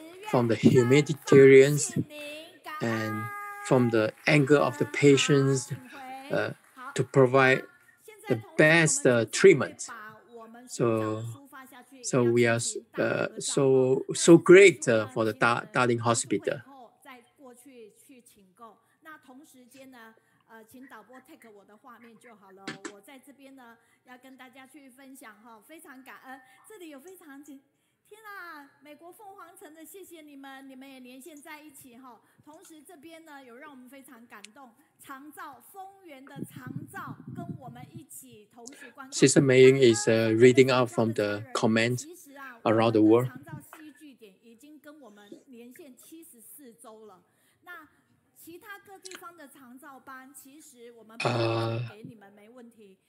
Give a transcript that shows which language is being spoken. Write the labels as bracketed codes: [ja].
[en] from the humanitarians and from the angle of the patients to provide the best treatment. So So we are so great for the Darling Hospital. [zh] 再过去请购。那同时间呢，请导播 take 我的画面就好了。我在这边呢，要跟大家去分享哈，非常感恩。这里有非常天啊，美国凤凰城的，谢谢你们，你们也连线在一起哈。同时这边呢，有让我们非常感动，长照丰原的长照跟我们一起同时观看。 [en] Sister Maying is reading out from the comments around the world. [zh] 长照戏剧点已经跟我们连线74周了。那其他各地方的长照班，其实我们给你们没问题。